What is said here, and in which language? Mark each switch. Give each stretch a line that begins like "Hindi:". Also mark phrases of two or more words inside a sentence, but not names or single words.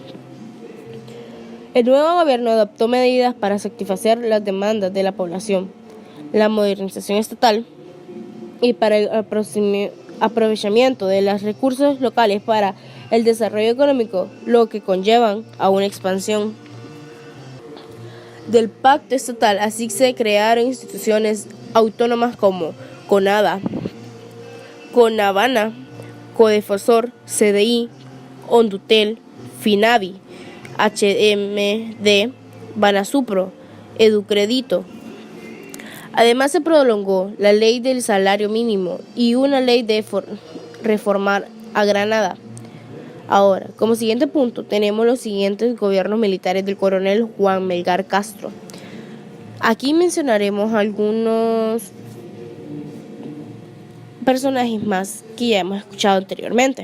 Spanish: El nuevo gobierno adoptó medidas para satisfacer las demandas de la población, la modernización estatal y para el aprovechamiento de los recursos locales para el desarrollo económico, lo que conllevan a una expansión del pacto estatal. Así se crearon instituciones autónomas como CONADA, CONABANA, CODEFOSOR, CDI, ONDUTEL, FINAVI, HMD, BANASUPRO, EDUCREDITO. Además se prolongó la ley del salario mínimo y una ley de reformar a Granada. Ahora, como siguiente punto, tenemos los siguientes gobiernos militares del coronel Juan Melgar Castro. Aquí mencionaremos algunos personajes más que ya hemos escuchado anteriormente.